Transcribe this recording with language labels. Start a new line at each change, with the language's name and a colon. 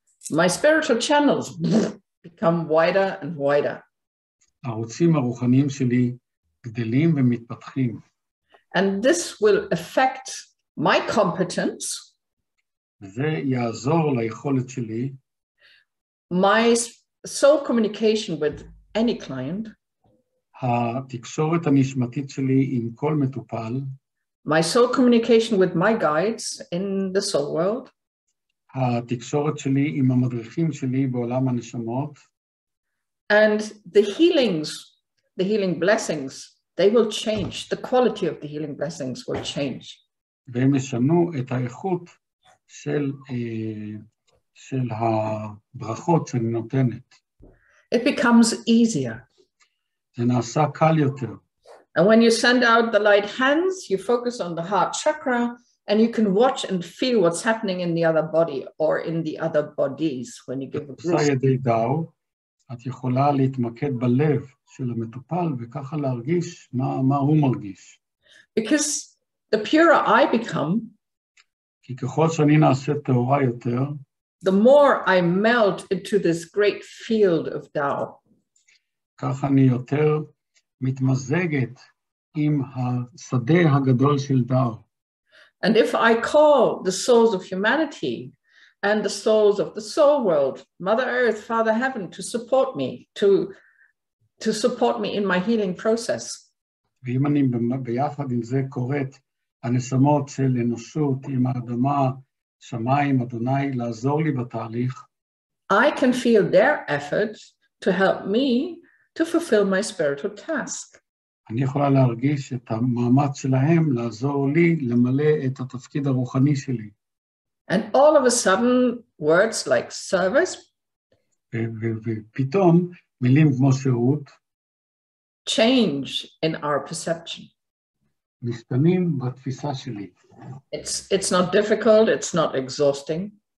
English: My spiritual channels become wider and wider.
Hebrew: הערוצים הרוחניים שלי גדלים ומתפתחים.
English: And this will affect my competence.
Hebrew: וזה יעזור ליכולת שלי.
English: My soul communication with any client.
Hebrew: התקשורת הנשמתית שלי עם כל מטופל.
English: My soul communication with my guides in the soul world.
Hebrew: התקשורת שלי עם המדריכים שלי בעולם הנשמות.
English: And the healing blessings, they will change. The quality of the healing blessings will change.
Hebrew: והם ישנו את האיכות של של הברכות שאני נותנת.
English: It becomes easier.
Hebrew: זה נעשה קל יותר.
English: And when you send out the light hands, you focus on the heart chakra, and you can watch and feel what's happening in the other body or in the other bodies when you give a
Hebrew: עושה ידי דאו, את יכולה להתמקד בלב של המטופל, וככה להרגיש מה הוא מרגיש.
English: Because the purer I become,
Hebrew: כי ככל שאני נעשה טהורה יותר,
English: the more I melt into this great field of Tao.
Hebrew: ככה אני יותר מתמזגת עם השדה הגדול של דאו.
English: And if I call the souls of humanity and the souls of the soul world, Mother Earth, Father Heaven, to support me, to support me in my healing process.
Hebrew: ואם אני ביחד עם זה קוראת הנשמות של אנושות עם האדמה, שמיים, אדוני, לעזור לי בתהליך,
English: I can feel their effort to help me to fulfill my spiritual task.
Hebrew: אני יכולה להרגיש את המאמץ שלהם לעזור לי למלא את התפקיד הרוחני שלי.
English: And all of a sudden, words like service
Hebrew: ופתאום מילים כמו שירות
English: change in our perception.
Hebrew: משתנים בתפיסה שלי.
English: It's not difficult, it's not exhausting.